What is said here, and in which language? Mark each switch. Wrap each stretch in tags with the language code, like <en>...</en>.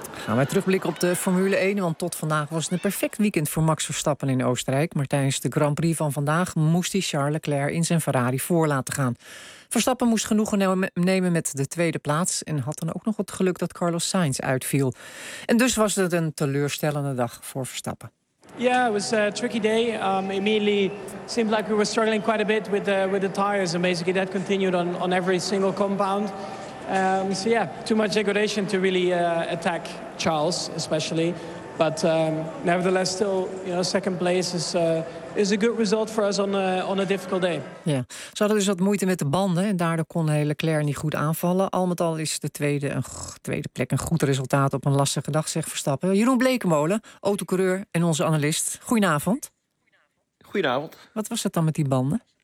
<nl>Gaan we terugblikken op de Formule 1, want tot vandaag was het een perfect weekend voor Max Verstappen in Oostenrijk. Maar tijdens de Grand Prix van vandaag moest hij Charles Leclerc in zijn Ferrari voor laten gaan. Verstappen moest genoegen nemen met de tweede plaats en had dan ook nog het geluk dat Carlos Sainz uitviel. En dus was het een teleurstellende dag voor Verstappen.</nl> <en>Yeah, it was a tricky day. Immediately seemed like we were struggling quite a bit with the tires and basically that continued on every single compound. Too much degradation to really attack Charles, especially. But nevertheless, still, second place is a good result for us on a difficult day.</en> <nl>Ja, ze hadden dus wat moeite met de banden en daardoor kon Leclerc niet goed aanvallen. Al met al is de tweede plek een goed resultaat op een lastige dag, zegt Verstappen. Jeroen Blekemolen, autocoureur en onze analist. Goedenavond. Goedenavond. Wat was het dan met die banden?</nl>